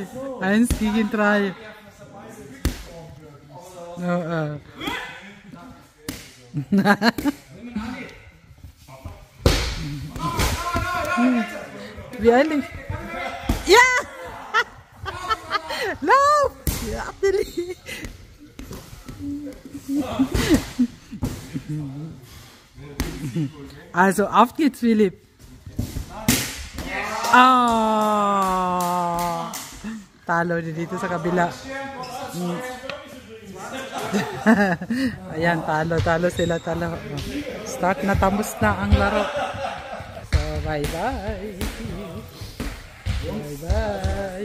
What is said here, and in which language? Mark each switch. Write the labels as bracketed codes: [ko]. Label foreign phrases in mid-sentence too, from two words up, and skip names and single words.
[de] 1 gegen 3. Wie eilig. Ja! Lauf! Ja, Abdeli. Also, auf geht's, Philipp. Ah! [tl] Talo dito sa kabila. Ayan, talo sila, talo. Start na, tapos na ang laro. [en] So, bye-bye. Bye-bye.